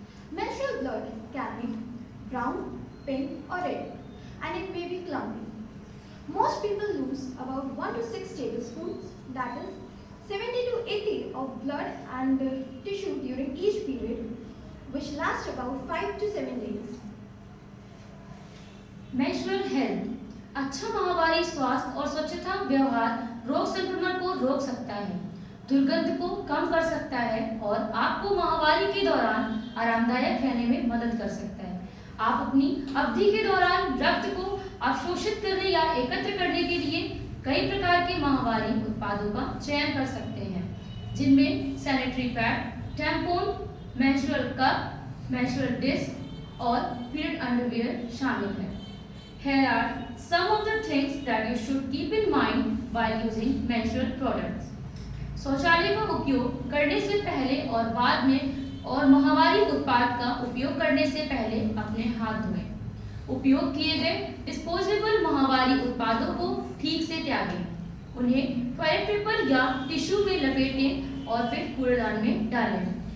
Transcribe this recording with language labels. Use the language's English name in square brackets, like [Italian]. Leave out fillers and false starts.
[English] Menstrual blood can be brown, pink or red, and it may be clumpy. Most people lose about 1 to 6 tablespoons, that is 70 to 80 of blood and tissue during each period, which lasts about 5 to 7 days. Menstrual health. [Hindi] अच्छा माहवारी स्वास्थ्य और स्वच्छता व्यवहार रोग संक्रमण को रोक सकता है, दुर्गंध को कम कर सकता है और आपको माहवारी के दौरान आरामदायक रहने में मदद कर सकता है। आप अपनी अवधि के दौरान रक्त को अवशोषित करने या एकत्र करने के लिए कई प्रकार के माहवारी उत्पादों का चयन कर सकते हैं, जिनमें sanitary pad, tampon, menstrual cup, menstrual disc और पीरियड अंडरवियर शामिल है। [English] Here are some of the things that you should keep in mind while using menstrual products. [Hindi] शौचालय का उपयोग करने से पहले और बाद में और माहवारी उत्पाद का उपयोग करने से पहले अपने हाथ धोएं। उपयोग किए गए डिस्पोजेबल माहवारी उत्पादों को ठीक से त्यागें। उन्हें टॉयलेट पेपर या टिश्यू में लपेटें और फिर कूड़ेदान में डालें।